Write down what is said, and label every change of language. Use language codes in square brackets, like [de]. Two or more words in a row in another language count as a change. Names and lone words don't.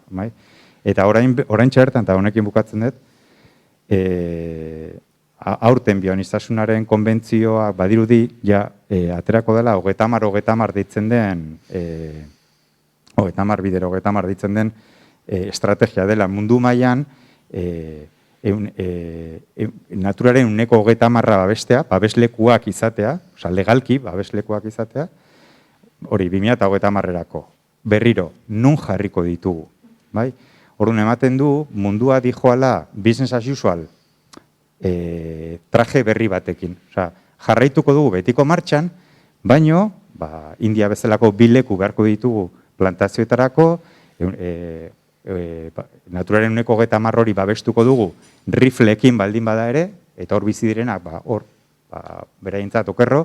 [eu] Eta orain txertan, eta honekin bukatzen dut, aurten bioanistasunaren konbentzioa badirudi, aterako dela, 30 ditzen den, 30 ditzen den estrategia dela mundu mailan, naturaren 30% babestea, babeslekuak izatea, legalki babeslekuak izatea, hori 2030-erako. Berriro, nun jarriko ditugu. Orduan ematen du, mundua dijoala [en] business as usual [eu] traje berri batekin. Jarraituko dugu betiko martxan, baino, India bezalako 2 leku beharko ditugu plantazioetarako, naturaren 30% hori babestuko dugu rifleekin baldin bada ere, eta hor bizi direnak, beraientzat okerro.